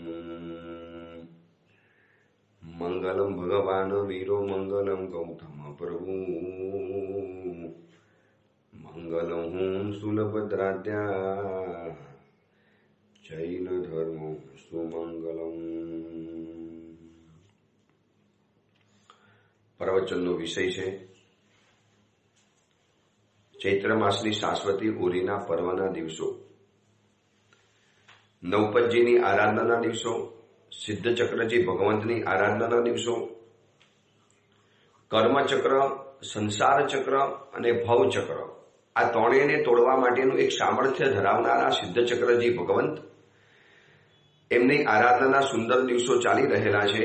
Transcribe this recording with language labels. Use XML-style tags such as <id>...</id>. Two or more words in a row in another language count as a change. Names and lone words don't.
<sa>मंगलम भगवान वीरो मंगलम गौतम प्रभु मंगलम सुलभद्राद्या जैन धर्म सुमंगलम।</sa> <gu>प्रवचनનો વિષય છે ચૈત્ર માસની શાશ્વતી ઓરીના પર્વના દિવસો, નવપતજીની આરાધનાના દિવસો, સિદ્ધચક્રજી ભગવંતની આરાધનાના દિવસો, કર્મચક્ર, સંસાર ચક્ર અને ભવચક્ર આ ત્રણેયને તોડવા માટેનું એક સામર્થ્ય ધરાવનારા સિદ્ધચક્રજી ભગવંત, એમની આરાધનાના સુંદર દિવસો ચાલી રહેલા છે।</gu>